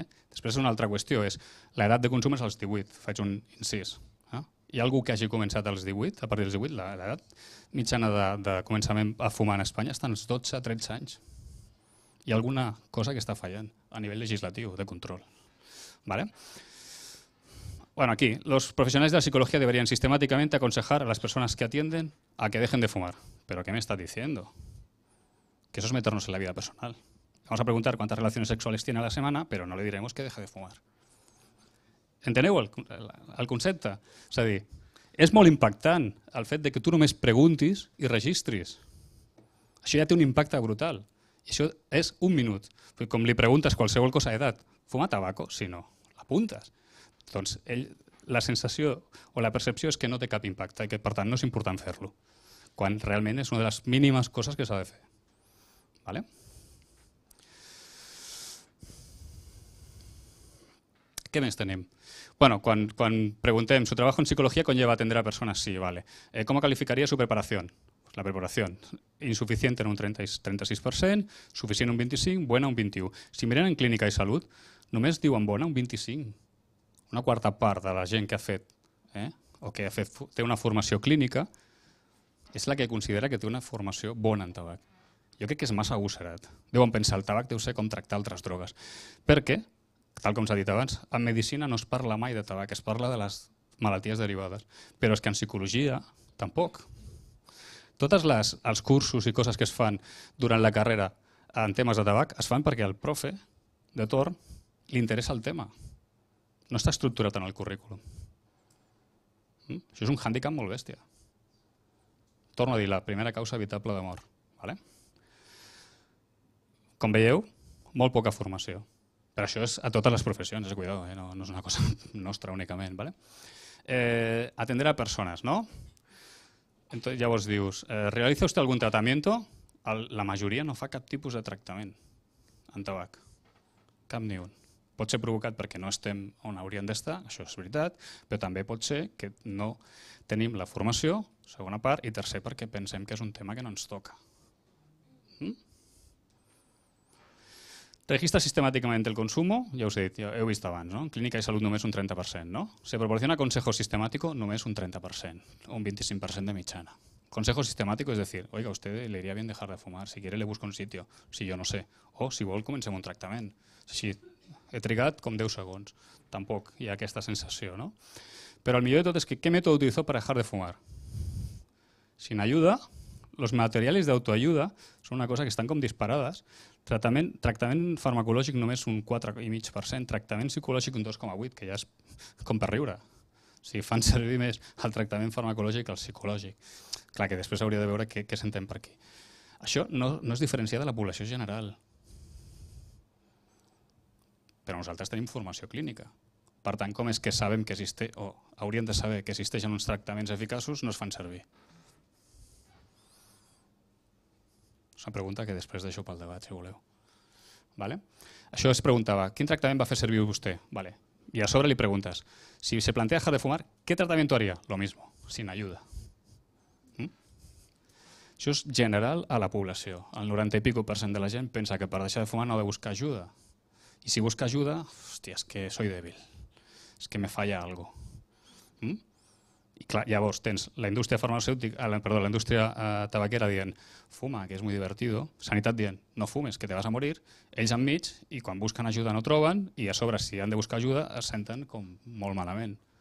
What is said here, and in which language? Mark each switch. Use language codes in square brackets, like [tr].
[ca] Després una altra qüestió és l'edat de consum és als 18, faig un incís. Hi ha algú que hagi començat als 18, a partir dels 18, l'edat mitjana de començament a fumar en Espanya està als 12-13 anys. Hi ha alguna cosa que està fallant a nivell legislatiu, de control. [es] Bueno, aquí, los profesionales de la psicología deberían sistemáticamente aconsejar a las personas que atienden a que dejen de fumar. ¿Pero qué me estás diciendo? Que eso es meternos en la vida personal. Vamos a preguntar cuántas relaciones sexuales tiene a la semana, pero no le diremos que deje de fumar. [ca] Enteneu el concepte? És a dir, és molt impactant el fet que tu només preguntis i registris. Això ja té un impacte brutal. I això és un minut. Com li preguntes qualsevol cosa d'edat, [es] fuma tabaco? [ca] Si no, l'apuntes. Doncs la sensació o la percepció és que no té cap impacte i que per tant no és important fer-lo, quan realment és una de les mínimes coses que s'ha de fer. ¿Qué més tenim? Bueno, quan preguntem, [es] ¿su trabajo en psicología conlleva atender a personas? Sí, vale. ¿Cómo calificaría su preparación? Pues la preparación, insuficiente en un 36%, suficient un 25%, buena un 21%. [ca] Si mirem en clínica i salut, només diuen bona un 25%. Una quarta part de la gent que ha fet, o que té una formació clínica, és la que considera que té una formació bona en tabac. Jo crec que és massa agosserat. Deuen pensar, el tabac deu ser com tractar altres drogues. Perquè, tal com s'ha dit abans, en medicina no es parla mai de tabac, es parla de les malalties derivades. Però és que en psicologia, tampoc. Tots els cursos i coses que es fan durant la carrera en temes de tabac es fan perquè al profe de torn li interessa el tema. No està estructurat en el currículum. Això és un hàndicap molt bèstia. Torno a dir, la primera causa evitable de mort. Vale? Com veieu, molt poca formació. Però això és a totes les professions, cuidado, no és una cosa nostra únicament. [es] Vale? Atender a persones, ¿no? Entonces, llavors dius, ¿realiza usted algún tratamiento? [ca] La majoria no fa cap tipus de tractament en tabac. Cap ni un. Pot ser provocat perquè no estem on hauríem d'estar, això és veritat, però també pot ser que no tenim la formació, segona part, i tercer perquè pensem que és un tema que no ens toca. Registra sistemàticament el consumo, ja us he dit, ja heu vist abans, ¿no? En clínica de salut només un 30%, ¿no? [es] Se proporciona consejo sistemático només un 30%, un 25% de mitjana. Consejo sistemático es decir, oiga, a usted le iría bien dejar de fumar, si quiere le busco un sitio, si yo no sé, [ca] o si vol comencem un tractament. Si he trigat com 10 segons, tampoc hi ha aquesta sensació, ¿no? Però el millor de tot és que [es] ¿qué método utilizó para dejar de fumar? Sin ayuda, los materiales de autoayuda [ca] són una cosa que estan com disparades. Tractament farmacològic només un 4,5%, tractament psicològic un 2,8%, que ja és com per riure. O sigui, fan servir més el tractament farmacològic que el psicològic. Clar, que després hauria de veure què s'entén per aquí. Això no es diferencia de la població general. Però nosaltres tenim formació clínica. Per tant, com és que sabem que existeix, o hauríem de saber que existeixen uns tractaments eficaços, no es fan servir? És una pregunta que després deixo pel debat, si voleu. Això es preguntava, quin tractament va fer servir vostè? [es] Y a sobre le preguntas, si se plantea dejar de fumar, ¿qué tratamiento haría? Lo mismo, sin ayuda. [ca] Això és general a la població. El 90 i pico % de la gent pensa que per deixar de fumar no ha de buscar ajuda. I si busca ajuda, hòstia, és que [es] soy débil, [ca] és que [es] me falla algo. [ca] I clar, llavors tens la indústria farmacèutica, la indústria tabaquera dient fuma, que és [es] muy divertido, [ca] sanitat dient no fumes, que [es] te vas a morir, [ca] ells enmig i quan busquen ajuda no troben i a sobre si han de buscar ajuda es senten com molt malament.